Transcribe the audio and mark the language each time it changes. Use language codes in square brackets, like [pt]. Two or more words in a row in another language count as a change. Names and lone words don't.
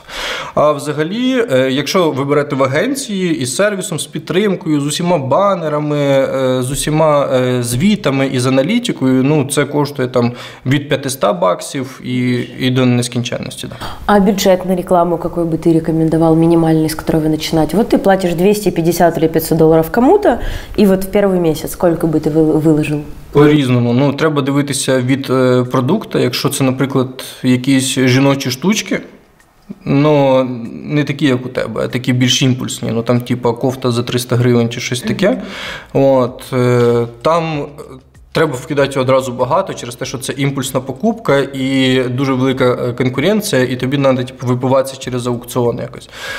[uk] А взагалі, якщо ви берете в агенції із сервісом, з підтримкою, з усіма банерами, з усіма звітами і з аналітикою, ну, це коштує там від $500 і до нескінченності. [ru] Да. А бюджет на рекламу какой бы ты рекомендовал, минимальный, с которого начинать? Вот ты платишь $250 или $500 кому-то, и вот в первый месяц сколько бы ты выложил? [uk] По-різному. Ну, треба дивитися від продукту. Якщо це, наприклад, якісь жіночі штучки, ну, не такі, як у тебе, а такі більш імпульсні. Ну, там, типу, кофта за 300 гривень чи щось таке. От, там треба вкидати одразу багато через те, що це імпульсна покупка і дуже велика конкуренція, і тобі треба вибиватися через аукціон якось.